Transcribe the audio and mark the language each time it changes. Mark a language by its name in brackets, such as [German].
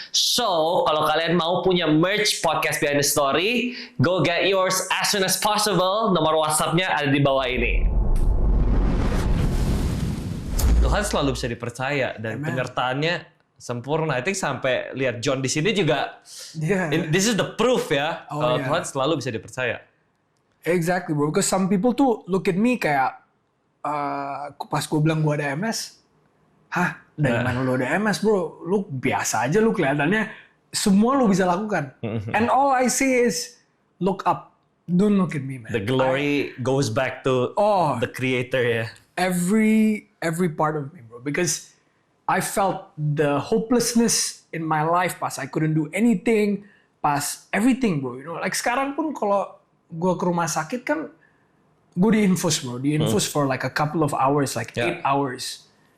[English] So, [Indonesian] kalau kalian mau punya [English] merch podcast Behind the Story, go get yours as soon as possible. [Indonesian] Nomor WhatsApp-nya ada di bawah ini. Tuhan selalu bisa dipercaya dan penyertaannya sempurna. [English] I think [Indonesian] sampai lihat John di sini juga, [English] this is the proof [Indonesian] ya, kalau Tuhan selalu bisa dipercaya. [English] Exactly bro, because some people [Indonesian] tuh [English] look at me [Indonesian] kayak, pas gue bilang gue ada MS, dari mana lu ada MS bro? Lu biasa aja lu kelihatannya, semua lu bisa lakukan. [English] And all I say is, look up, don't look at me man. The glory goes back to the creator ya. Every part of me bro, because I felt the hopelessness in my life pas I couldn't do anything, pas everything bro, you know, like [Indonesian] sekarang pun kalau gue ke rumah sakit kan, gue diinfus bro, [English] for like a couple of hours, like 8 hours.